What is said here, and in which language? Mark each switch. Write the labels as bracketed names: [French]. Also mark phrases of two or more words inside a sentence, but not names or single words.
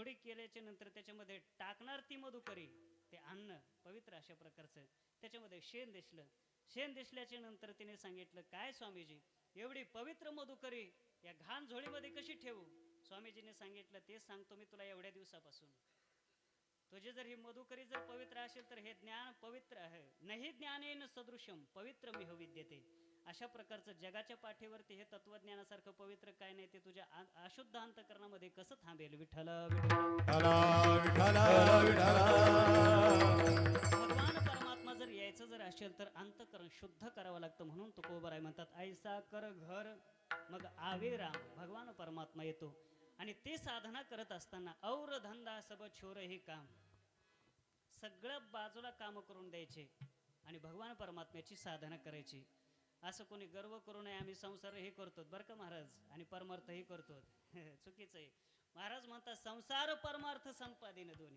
[Marathi] झोळी केल्याच्या नंतर त्याच्यामध्ये टाकणार ती मधुकरी ते अन्न पवित्र अशा प्रकारचं त्याच्यामध्ये शेण दिसलं. शेण दिसल्याच्या नंतर तिने सांगितलं, काय स्वामीजी एवढी पवित्र मधुकरी या घाण झोळीमध्ये कशी ठेवू? स्वामीजीने सांगितलं, तेच सांगतो मी तुला एवढ्या दिवसापासून. तुझे जर ही मधुकरी जर पवित्र असेल तर हे ज्ञान पवित्र आहे. [Sanskrit] नाही ज्ञानेन सदृशम पवित्रमिह विद्यते. [Marathi] अशा प्रकारचं जगाच्या पाठीवरती हे तत्वज्ञानासारखं पवित्र काय नाही ते तुझ्या अशुद्ध अंतकरणामध्ये कसं थांबेल? विठ्ठल भगवान परमात्मा जर यायचं जर असेल तर अंतकरण शुद्ध करावं लागतं. म्हणून तुकोबराय म्हणतात, [Hindi] ऐसा कर घर मग आवे राम. [Marathi] भगवान परमात्मा येतो आणि ते साधना करत असताना [Hindi] और धंदा सब छोर [Marathi] हे काम, सगळं बाजूला काम करून द्यायचे आणि भगवान परमात्म्याची साधना करायची. असं कोणी गर्व करू नये, आम्ही संसारही करतो बरं का महाराज आणि परमार्थही करतो. चुकीचं आहे. महाराज म्हणतात संसार परमार्थ संपादिन दोन्ही.